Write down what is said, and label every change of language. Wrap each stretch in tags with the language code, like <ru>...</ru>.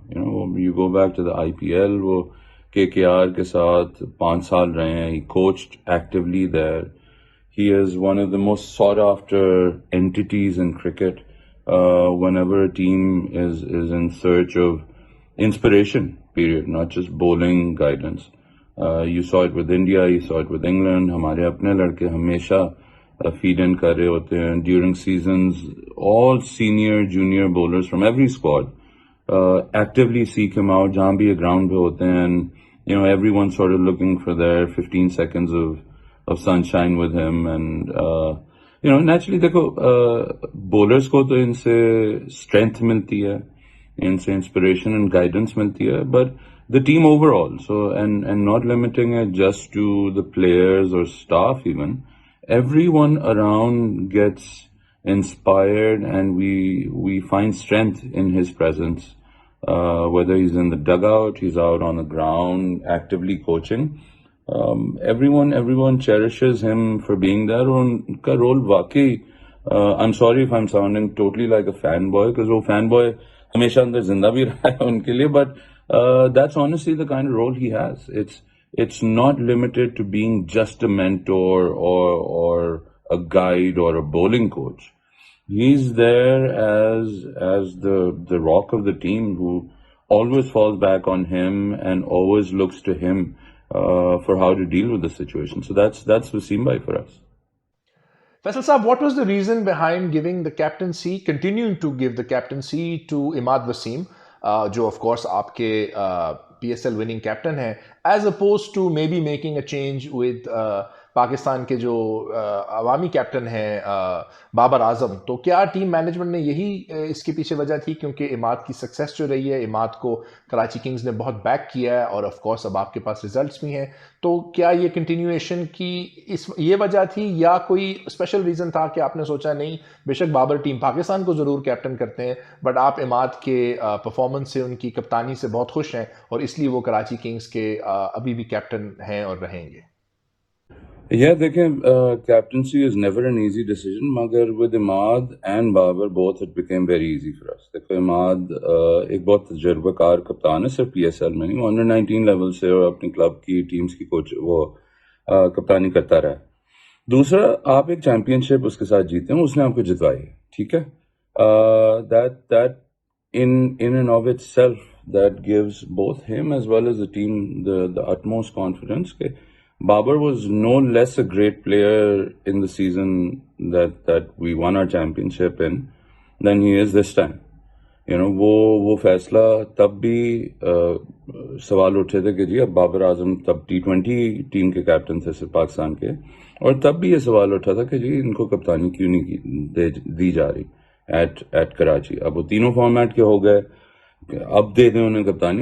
<en>You go back to the IPL,</en> <ur>وہ KKR کے ساتھ 5 سال رہے ہیں.</ur> <en>He coached actively there. He is one of the most sought after entities in cricket. Whenever a team is in search of inspiration, period, not just bowling guidance. You saw it with India, you saw it with England.</en> <ur>ہمارے اپنے لڑکے ہمیشہ</ur> <en>feed in</en> <ur>کر رہے ہوتے ہیں</ur> <en>during seasons. All senior, junior bowlers from every squad actively seek him out</en> <ur>جہاں بھی یہ ground پہ ہوتے ہیں.</ur> <en>And everyone sort of looking for their 15 seconds of sunshine with him. And naturally</en> <ur>دیکھو bowlers کو تو ان سے strength ملتی ہے, ان سے انسپریشن اینڈ گائیڈنس ملتی ہے, but</ur> <en>the team overall. So and not limiting it just to the players or staff even. Everyone around gets inspired and we find strength in his presence. Whether he's in the dugout, he's out on the ground actively coaching. Everyone cherishes him for being there.</en> <ur>اور ان کا role واقعی</ur> <en>I'm sorry if I'm sounding totally like a fanboy, because</en> <ur>وہ fanboy ہمیشہ اندر زندہ بھی رہا ہے ان کے لیے,</ur> <en>but that's honestly the kind of role he has. It's not limited to being just a mentor or a guide or a bowling coach. He's there as the rock of the team who always falls back on him and always looks to him for how to deal with the situation. So that's Wasim bhai for us. Faisal Saab, what was the reason behind continuing to give the captaincy to Imad Wasim,</en> <ur>جو of course آپ کے PSL winning captain ہیں,</ur> <en>as opposed to maybe making a change with</en> <ur>Pakistan کے جو عوامی captain ہیں بابر اعظم؟ تو کیا ٹیم مینجمنٹ نے یہی اس کے پیچھے وجہ تھی کیونکہ اماد کی سکسیس جو رہی ہے، اماد کو کراچی کنگز نے بہت بیک کیا ہے اور آف کورس اب آپ کے پاس ریزلٹس بھی ہیں، تو کیا یہ کنٹینیویشن کی یہ وجہ تھی یا کوئی اسپیشل ریزن تھا کہ آپ نے سوچا نہیں بے شک بابر ٹیم پاکستان کو ضرور کیپٹن کرتے ہیں بٹ آپ اماد کے پرفارمنس سے، ان کی کپتانی سے بہت خوش ہیں اور اس لیے وہ کراچی کنگز کے ابھی بھی کیپٹن ہیں اور رہیں گے؟</ur> <en>دیکھیں captaincy is never an easy decision, مگر with Imad and Babar both it became very easy for us.</en> <ur>دیکھو اماد ایک بہت تجربہ کار کپتان ہے، صرف PSL میں نہیں، وہ انڈر 19 لیول سے اور اپنی کلب کی ٹیمز کی کوچ وہ کپتانی کرتا رہا. دوسرا، آپ ایک چیمپئن شپ اس کے ساتھ جیتے ہیں، اس نے آپ کو جتوائی ہے، ٹھیک ہے.</ur> <en>that in and of itself that gives both him as well as the team the utmost confidence کہ Babar was no less a great player in the season that we won our championship in than he is this time.</en> <ur>وہ فیصلہ تب بھی سوال اٹھے تھے کہ جی اب بابر اعظم تب T20 ٹیم کے کیپٹن تھے صرف پاکستان کے، اور تب بھی یہ سوال اٹھا تھا کہ جی ان کو کپتانی کیوں نہیں دی جا رہی ایٹ کراچی. اب وہ تینوں فارمیٹ کے ہو گئے، اب دے دیں انہیں کپتانی.</ur>